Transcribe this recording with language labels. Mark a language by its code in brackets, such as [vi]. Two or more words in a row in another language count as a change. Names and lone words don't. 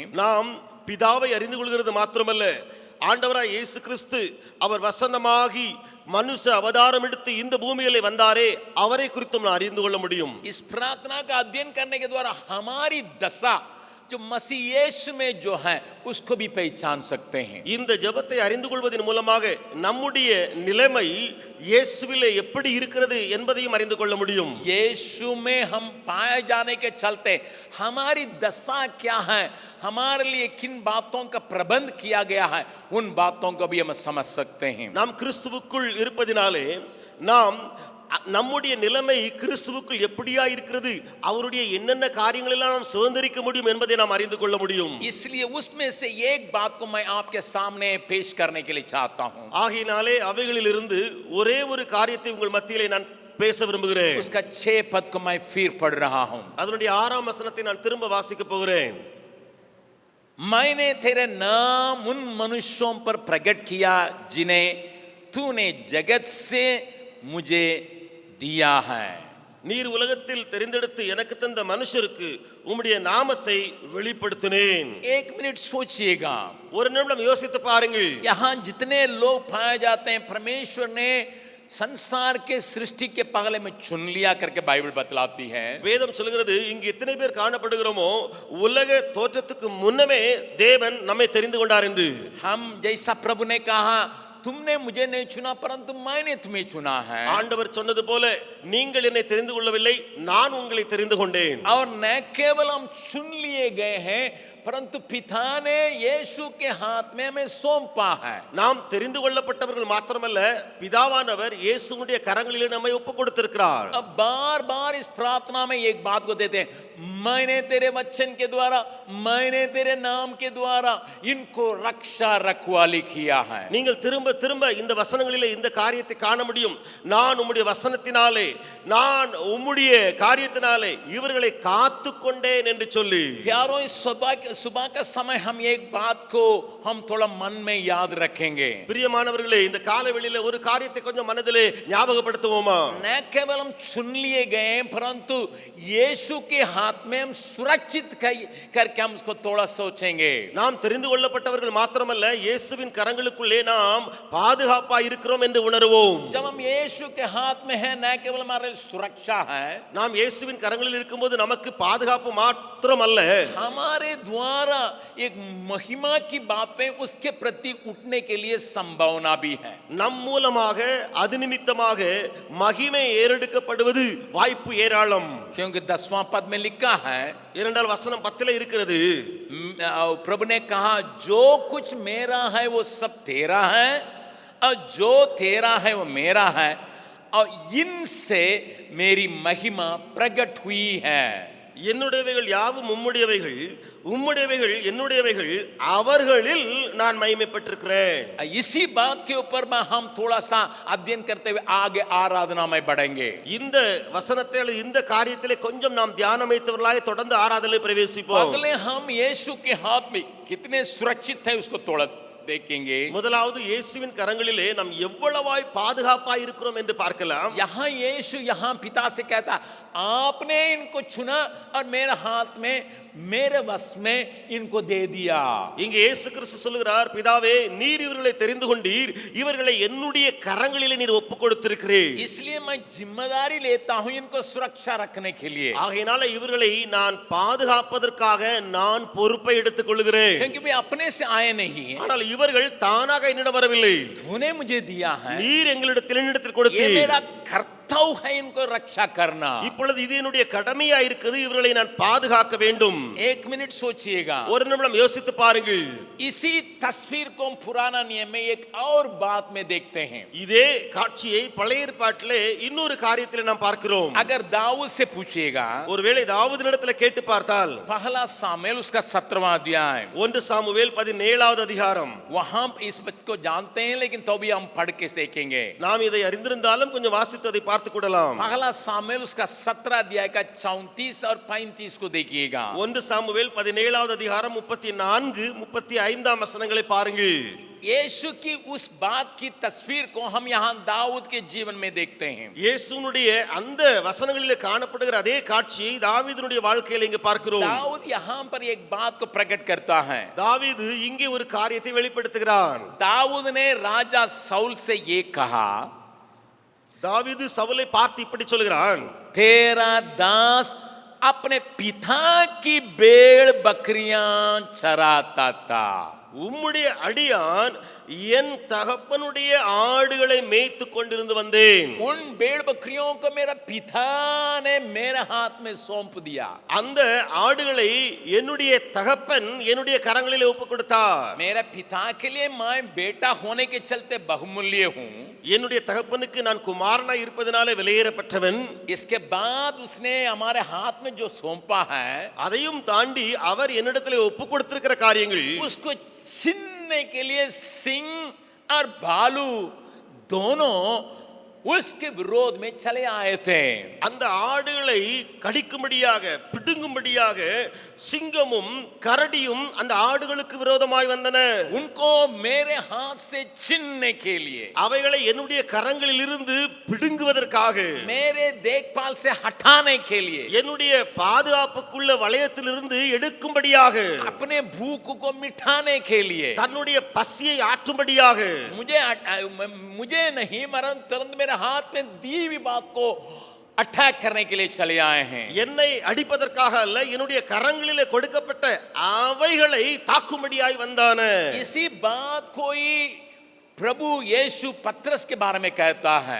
[ta] நாம் பிதாவை அறிந்து கொள்கிறது மாத்திரமல்ல, ஆண்டவராய் இயேசு கிறிஸ்து அவர் வசனமாகி மனுஷ அவதாரம் எடுத்து இந்த பூமியிலே வந்தாரே, அவரை குறித்தும் நான் அறிந்து கொள்ள முடியும். [hi] इस प्रार्थना का अध्ययन करने के द्वारा हमारी दशा जो मसीह यीशु में जो है उसको भी पहचान सकते हैं। [ta] இந்த ஜெபத்தை அறிந்து கொள்வதன் மூலமாக நம்முடைய நிலைமை இயேசுவிலே எப்படி இருக்கிறது என்பதையும் அறிந்து கொள்ள முடியும். [hi] यीशु में हम पाए जाने के चलते हमारी दशा क्या है, हमारे लिए किन बातों का प्रबंध किया गया है, उन बातों को भी हम समझ सकते हैं। [ta] நாம் கிறிஸ்துவுக்குள் இருப்பதினாலே நாம் நம்முடைய நிலைமை கிறிஸ்துவுக்குள் எப்படியா இருக்கிறது, அவருடைய என்னென்ன காரியங்கள் எல்லாம் நாம் சுதந்திரிக்க முடியும் என்பதை நாம் அறிந்து கொள்ள முடியும். [hi] इसलिए उसमें से एक बात को मैं आपके सामने पेश करने के लिए चाहता हूं। [ta] ஆகையினாலே அவைகளிலிருந்து ஒரே ஒரு காரியத்தை உங்கள் மத்தியிலே நான் பேச விரும்புகிறேன். [hi] उसका 6 पद को मैं फिर पढ़ रहा हूं। [ta] அதனுடைய 6ஆம் வசனத்தை நான் திரும்ப வாசிக்க போகிறேன். [hi] मैंने तेरे नाम उन मनुष्यों पर प्रकट किया जिन्हें तूने जगत से मुझे दिया है। [ta] நீர் உலகத்தில் தெரிந்தெடுத்து எனக்கு தந்த மனுஷருக்கு உம்முடைய நாமத்தை வெளிப்படுத்தினேன். [hi] 1 मिनट सोचिएगा, [ta] ஒரு நிமிடம் யோசித்து பாருங்கள். [hi] यहाँ जितने लोग पाए जाते हैं परमेश्वर ने संसार के सृष्टि के पहले में चुन लिया करके बाइबल बतलाती है। [ta] வேதம் சொல்கிறது இங்கு எத்தனை பேர் காணப்படுகிறோமோ உலக தோற்றத்துக்கு முன்னமே தேவன் நம்மை தெரிந்து கொண்டார் என்று. [hi] हम जैसा प्रभु ने कहा तुमने मुझे नहीं चुना परंतु मैंने तुम्हें चुना है। [ta] ஆண்டவர் சொன்னது போல நீங்கள் என்னை தெரிந்து கொள்ளவில்லை, நான் உங்களை தெரிந்து கொண்டேன். [hi] और न केवल हम चुन लिए गए हैं परंतु पिता ने यीशु के हाथ में हमें सौंपा है। [ta] நாம் தெரிந்து கொள்ளப்பட்டவர்கள் மாத்திரமல்ல, பிதாவானவர் இயேசுவுடைய கரங்களிலே நம்மை ஒப்புக் கொடுத்திருக்கிறார். [hi] अब बार बार इस प्रार्थना में एक बात को देते हैं, मैंने तेरे वचन के द्वारा, मैंने तेरे नाम के द्वारा इनको रक्षा रखवाली किया है। [ta] நீங்கள் திரும்ப திரும்ப இந்த வசனங்களிலே இந்த காரியத்தை காண முடியும். நான் உம்முடைய வசனத்தினாலே, நான் உம்முடைய காரியத்தினாலே இவர்களை காத்துக்கொண்டேன் என்று சொல்லி. [hi] प्यारों, इस सुबह का समय हम एक बात को हम थोड़ा मन में याद रखेंगे। [ta] பிரியமானவர்களே, இந்த காலவெளியில ஒரு காரியத்தை கொஞ்சம் மனதிலே ஞாபகப்படுத்துவோமா? [hi] न केवल हम चुन लिए गए परंतु यीशु के हाथ में हम सुरक्षित करके हम उसको थोड़ा सोचेंगे। [ta] நாம் தெரிந்து கொள்ளப்பட்டவர்கள் மாத்திரமல்ல, இயேசுவின் கரங்களுக்குள்ளே நாம் பாதுகாப்பா இருக்கிறோம் என்று உணர்வோம். [hi] जब हम यीशु के हाथ में हैं, न केवल हमारे सुरक्षा है, [ta] நாம் இயேசுவின் கரங்களில் இருக்கும்போது நமக்கு பாதுகாப்பு மாத்திரமல்ல, [hi] हमारे द्वारा एक महिमा की बातें उसके प्रति उठने के लिए संभावना भी है। [ta] நம் மூலமாக அது நிமித்தமாக மகிமை ஏறெடுக்கப்படுவது வாய்ப்பு ஏராளம். [hi] क्योंकि 10वां पद में लिखा है, [ta] 2 வசனம் 10 இருக்கிறது, [hi] प्रभु ने कहा जो कुछ मेरा है वो सब तेरा है और जो तेरा है वो मेरा है और इनसे मेरी महिमा प्रकट हुई है। [ta] என்னுடையவைகள் யாவும் உம்முடையவைகள், உம்முடையவைகள் என்னுடையவைகள், அவர்களில் நான் மகிமைப்பட்டிருக்கிறேன். [hi] इसी बात के ऊपर में हम थोड़ा सा अध्ययन करते हुए आगे आराधना में बढ़ेंगे। [ta] இந்த வசனத்தை அல்லது இந்த காரியத்திலே கொஞ்சம் நாம் தியானம் வைத்தவர்களாய் தொடர்ந்து ஆராதனையில் பிரவேசிப்போம். [hi] अगले हम यीशु के हाथ में कितने सुरक्षित है उसको थोड़ा देखेंगे। [ta] முதலாவது இயேசுவின் கரங்களிலே நாம் எவ்வளவாய் பாதுகாப்பாய் இருக்கிறோம் என்று பார்க்கலாம். [hi] यहाँ यीशु यहाँ पिता से कहता, आपने इनको चुना और मेरे हाथ में मेरे वश में इनको दे दिया। [ta] இங்கே இயேசு கிறிஸ்து சொல்கிறார், பிதாவே நீர் இவர்களை தெரிந்து கொண்டீர், இவர்களை என்னுடைய கரங்களிலே நீர் ஒப்புக் கொடுத்திருக்கிறீர். [hi] इसलिए मैं जिम्मेदारी लेता हूं इनको सुरक्षा रखने के लिए, [ta] ஆகையினால இவர்களை நான் பாதுகாப்பதற்காக நான் பொறுப்பை எடுத்துக் கொள்கிறேன். [hi] क्योंकि वे अपने से आए नहीं है, [ta] ஆனால் இவர்கள் தானாக என்னிடம் வரவில்லை, [hi] तूने मुझे दिया है। [ta] நீர் என்னிடத்தில் [hi] ये [ta] கொடுத்தீர். [hi] मेरा कर्तव्य है इनको रक्षा करना। [ta] இப்பொழுது இது என்னுடைய கடமையா இருக்குது, இவர்களை நான் பாதுகாக்க வேண்டும். [hi] एक मिनट सोचिएगा, [ta] ஒரு நிமிடம் யோசித்து பாருங்கள். [hi] इसी तस्वीर को हम पुराना नियम में एक और बात में देखते हैं। [ta] இதே காட்சியை பழைய ஏற்பாட்டிலே இன்னொரு காரியத்திலே நாம் பார்க்கிறோம். [hi] अगर दाऊद से पूछिएगा, [ta] ஒருவேளை தாவீதினிடத்திலே கேட்டு பார்த்தால் [hi] पहला सामुएल उसका 17वां अध्याय, [ta] 1 சாமுவேல் 17வது அதிகாரம், [hi] वहां इस बात को जानते हैं लेकिन तो भी हम पढ़ के देखेंगे। [ta] நாம் இதை அறிந்திருந்தாலும் கொஞ்சம் வாசித்து அதை பார்த்து கொள்ளலாம். [hi] पहला सामुएल उसका 17 अध्याय का 34 और 35 को देखिएगा। [ta] 1 சாமுவேல் 17வது அதிகாரம் 34 35ஆம் வசனங்களை பாருங்கள். [hi] यीशु की उस बात की तस्वीर को हम यहाँ दाऊद के जीवन में देखते हैं। [ta] இயேசுனுடைய அந்த வசனங்களிலே காணப்படுகிற அதே காட்சியை தாவீதுனுடைய வாழ்க்கையில இங்க பார்க்கிறோம். [hi] दाऊद यहाँ पर एक बात को प्रकट करता है। [ta] தாவீது இங்கே ஒரு காரியத்தை வெளிப்படுத்துகிறான். [hi] दाऊद ने राजा साउल से ये कहा, [ta] தாவீது சவுலை பார்த்து இப்படி சொல்கிறான், [hi] तेरा दास अपने पिता की भेड़ बकरियां चराता था। [ta] உம்முடைய அடியான் என் தகப்பனுடைய ஆடுகளை மேய்த்து கொண்டிருந்து வந்தேன். [hi] उन भेड़ बकरियों को मेरा पिता ने मेरे हाथ में सौंप दिया। [ta] அந்த ஆடுகளை என்னுடைய தகப்பன் என்னுடைய கரங்களிலே ஒப்புக் கொடுத்தார். [hi] मेरे पिता के लिए मैं बेटा होने के चलते बहुमूल्य हूँ। [ta] என்னுடைய தகப்பனுக்கு நான் குமாரனா இருப்பதனாலே விலையேறப்பட்டவன். [hi] इसके बाद उसने हमारे हाथ में जो सौंपा है, [ta] அதையும் தாண்டி அவர் என்னிடத்திலே ஒப்புக் கொடுத்திருக்கிற காரியங்கள், [hi] उसको छीनने के लिए सिंह और भालू दोनों उसके विरोध में चले आए थे। [ta] அந்த ஆடுகளை கடிக்கும்படியாக பிடுங்கும்படியாக சிங்கமும் கரடியும் அந்த ஆடுகளுக்கு விரோதமாய் வந்தன. [hi] उनको मेरे हाथ से छीनने के लिए, [ta] அவைகளை என்னுடைய கரங்களில் இருந்து பிடுங்குவதற்காக, [hi] मेरे देखभाल से हटाने के लिए, [ta] என்னுடைய பாதுகாப்புக்குள்ள வளையத்திலிருந்து எடுக்கும்படியாக, [hi] अपने भूख को मिटाने के लिए, [ta] தன்னுடைய பசியை ஆற்றும்படியாக, [hi] मुझे नहीं मरण तुरंत मेरे हाथ में दी हुई बात को अटैक करने के लिए चले आए हैं। [ta] என்னை அடிப்பதற்காக அல்ல, என்னுடைய கரங்களிலே கொடுக்கப்பட்ட அவைகளை தாக்கும்படியாய் வந்தான. [hi] इसी बात कोई प्रभु यीशु पत्रस के बारे में कहता है।